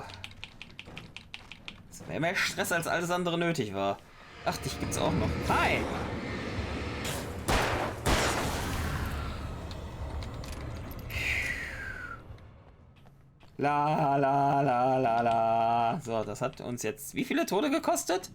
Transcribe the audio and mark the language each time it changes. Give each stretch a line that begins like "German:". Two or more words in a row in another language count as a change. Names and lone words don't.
German: Das wäre mehr Stress, als alles andere nötig war. Ach, dich gibt's auch noch. Hi! La la la la la. So, das hat uns jetzt wie viele Tode gekostet?